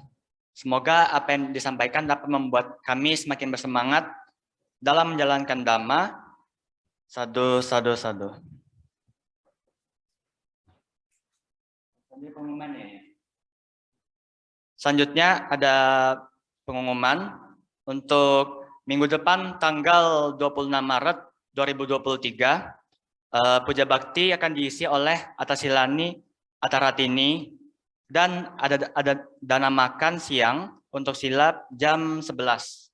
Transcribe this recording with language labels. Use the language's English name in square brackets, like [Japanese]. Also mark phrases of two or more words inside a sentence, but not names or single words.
[Indonesian] Semoga apa yang disampaikan dapat membuat kami semakin bersemangat dalam menjalankan dhamma. [Pali] Sadu, sadu, sadu. [Indonesian] Selanjutnya ada pengumuman untuk minggu depan tanggal 26 Maret 2023. Puja Bakti akan diisi oleh Atasilani Ataratini dan ada dana makan siang untuk silap jam 11.